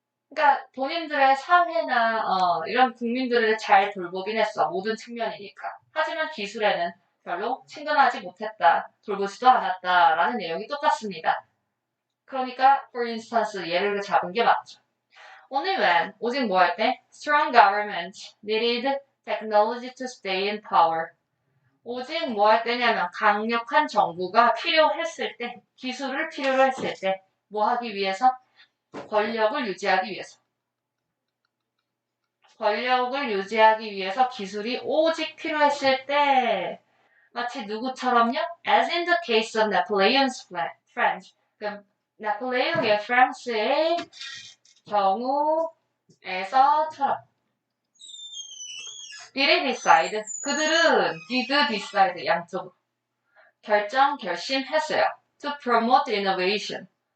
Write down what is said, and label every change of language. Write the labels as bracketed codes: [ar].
[ko] 그러니까 본인들의 사회나 이런 국민들을 잘 돌보긴 했어. 모든 측면이니까. 하지만 기술에는 별로 친근하지 못했다. 돌보지도 않았다라는 내용이 똑같습니다. 그러니까 [en] for instance [ko] 예를 잡은 게 맞죠. [en] Only when [ko] 오직 뭐 할 때? [en] Strong government needed technology to stay in power. [ko] 오직 뭐 할 때냐면 강력한 정부가 필요했을 때, 기술을 필요로 했을 때 뭐 하기 위해서? 권력을 유지하기 위해서. 권력을 유지하기 위해서 기술이 오직 필요했을 때 마치 누구처럼요? [en] As in the case of Napoleon's French. [ko] 그럼 나폴레옹의 프랑스의 경우에서처럼 [en] did it decide? [ko] 그들은 [en] did decide [ko] 양쪽으로 결심했어요. [en] To promote innovation.